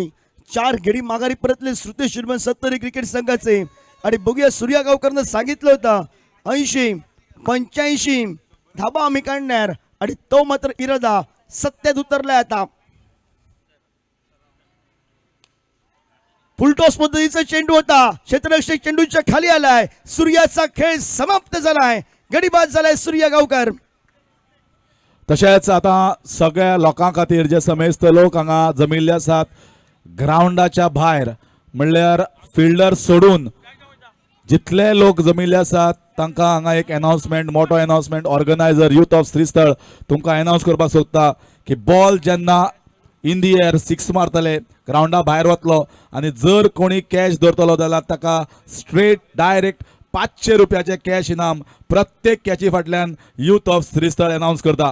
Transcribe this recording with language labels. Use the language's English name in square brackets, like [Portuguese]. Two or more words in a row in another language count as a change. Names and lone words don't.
[Marathi] 4 गडी माघारी परतले श्रुतेश इलेव्हन सत्तरी क्रिकेट संघाचे आणि बघूया सूर्या गावकरनं सांगितलं होतं 80-85 धाबा आम्ही काढणार आणि तो मात्र इरादा सत्यात उतरलाय. आता फुलटॉस पद्धतीचा चेंडू होता. क्षेत्ररक्षक चेंडूच्या खाली आलाय. सूर्याचा खेळ समाप्त झालाय. गडी बाद झालाय सूर्या गावकर. [Konkani] तशेंच आता सगळ्या लोकां खातीर जे समेस्त लोक हांगा जमिल्ले आसात ग्राउंडाच्या भायर म्हणल्यार फिल्डर सोडून जितले लोक जमिल्ले आसात तांकां हांगा एक अनाउन्समेंट मोठो अनाउन्समेंट ऑर्गनायझर यूथ ऑफ श्रीस्थळ तुमकां अनाउन्स करपाक सोदता की बॉल जेन्ना [English] in the air [Konkani] 6 मारतले ग्राउंडा भायर वतलो आणि जर कोणी कॅश धरतलो जाल्यार ताका [English] straight direct [Konkani] 500 रुपयाचे कॅश इनाम प्रत्येक कॅची फाटल्यान यूथ ऑफ श्रीस्थळ अनाउन्स करता.